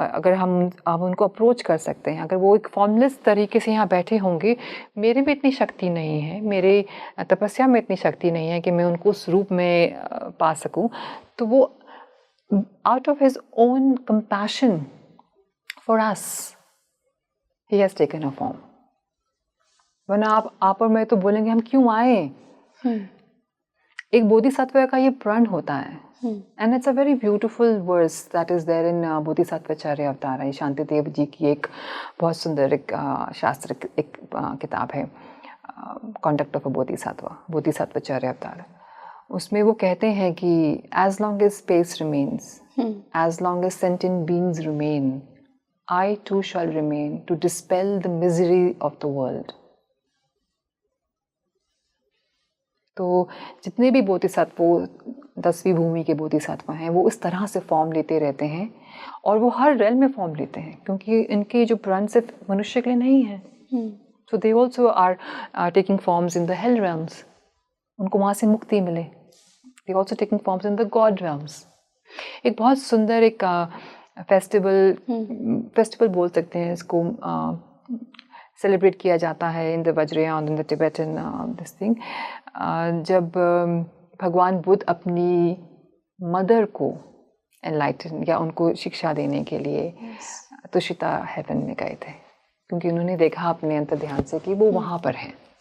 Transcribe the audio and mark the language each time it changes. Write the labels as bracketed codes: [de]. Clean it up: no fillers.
[hi] अगर हम उनको अप्रोच कर सकते हैं। अगर वो एक फॉर्मलेस तरीके से यहाँ बैठे होंगे, मेरे में इतनी शक्ति नहीं है, मेरे तपस्या में इतनी शक्ति नहीं है कि मैं उनको उस रूप में पा सकूं, तो वो [en] out of his own compassion for us, he has taken a form. [hi] वरना आप और मैं तो बोलेंगे हम क्यों आए। एक बोधिसत्व का ये प्रण होता है, [en] and it's a very beautiful verse that is there in Bodhisattvacharya Avatara. [hi] शांति देव जी की एक बहुत सुंदर एक शास्त्र किताब है, कॉन्डक्ट ऑफ अ बोधिसत्वचर्या अवतार। उसमें वो कहते हैं कि [en] As long as space remains, as long as sentient beings remain, I too shall remain to dispel the misery of the world. [hi] तो जितने भी बोधिसत्व 10वीं भूमि के बोधिसत्व हैं वो इस तरह से फॉर्म लेते रहते हैं और वो हर रेल में फॉर्म लेते हैं क्योंकि इनके जो प्रण सिर्फ मनुष्य के लिए नहीं है. [en] So they also are taking forms in the hell realms. [hi] उनको वहाँ से मुक्ति मिले. [en] They also taking forms in the god realms. [hi] एक बहुत सुंदर एक फेस्टिवल बोल सकते हैं इसको, सेलिब्रेट किया जाता है [en] in the Vajrayana, in the Tibetan this thing, [hi] जब भगवान बुद्ध अपनी मदर को एनलाइटन या उनको शिक्षा देने के लिए तुषिता हेवन में गए थे क्योंकि उन्होंने देखा अपने अंतर ध्यान से कि वो वहाँ पर हैं.